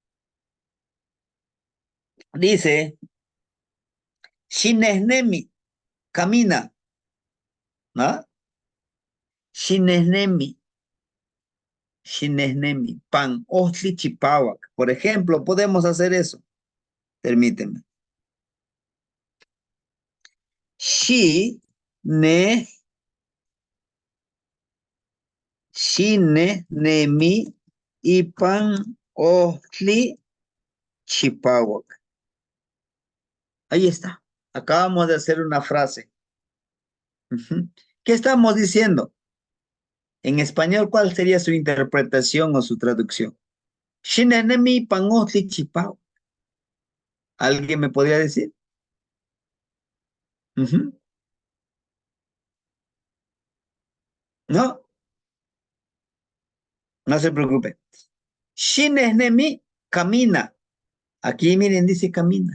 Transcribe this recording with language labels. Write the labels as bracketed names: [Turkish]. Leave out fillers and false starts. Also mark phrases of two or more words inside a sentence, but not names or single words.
[Spanish] Dice, Shinehnemi, camina, ¿no? [Nahuatl languages] Shinehnemi, Shinehnemi, pan, Ostli Chipawak. [Spanish] Por ejemplo, podemos hacer eso. Permíteme. [Nahuatl languages] Shi, ne, Shinehnemi, Ipan, Ostli Chipawak. [Spanish] Ahí está. Acabamos de hacer una frase. ¿Qué estamos diciendo? En español, ¿cuál sería su interpretación o su traducción? [Nahuatl languages] Shinenemi pangotli chipao. [Spanish] ¿Alguien me podría decir? No, no se preocupe. Shinenemi camina. Aquí miren, dice camina.